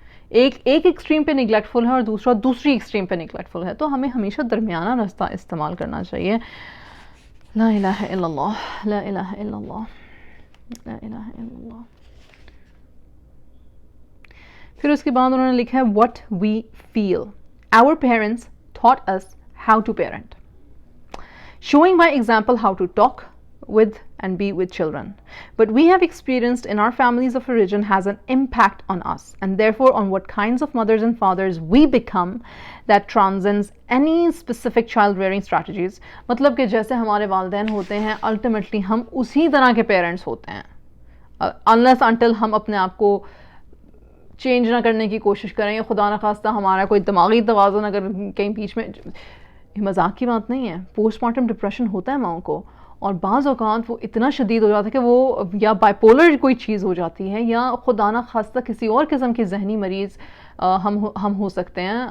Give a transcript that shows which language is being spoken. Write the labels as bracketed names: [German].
[Urdu] ایک ایکسٹریم پہ نگلیکٹفل ہے اور دوسری ایکسٹریم پہ نگلیکٹفل ہے. تو ہمیں ہمیشہ درمیانہ راستہ استعمال کرنا چاہیے. [Arabic] لا الہ الا اللہ, لا الہ الا اللہ, لا الہ الا اللہ. [Urdu] پھر اس کے بعد انہوں نے لکھا ہے [English] what we feel. Our parents taught us how to parent, showing by example how to talk with and be with children. But we have experienced in our families of origin has an impact on us, and therefore on what kinds of mothers and fathers we become that transcends any specific child rearing strategies. [Urdu] مطلب کہ جیسے ہمارے والدین ہوتے ہیں, ultimately ہم اسی طرح کے پیرنٹس ہوتے ہیں, [English] unless until [Urdu] ہم اپنے آپ کو چینج نہ کرنے کی کوشش کریں, یا خدا نخواستہ ہمارا کوئی دماغی توازن اگر کہیں بیچ میں. مذاق کی بات نہیں ہے, پوسٹ مارٹم ڈپریشن ہوتا ہے ماؤں کو, اور بعض اوقات وہ اتنا شدید ہو جاتا ہے کہ وہ یا بائی پولر کوئی چیز ہو جاتی ہے, یا خدا نخواستہ کسی اور قسم کی ذہنی مریض ہم ہو سکتے ہیں.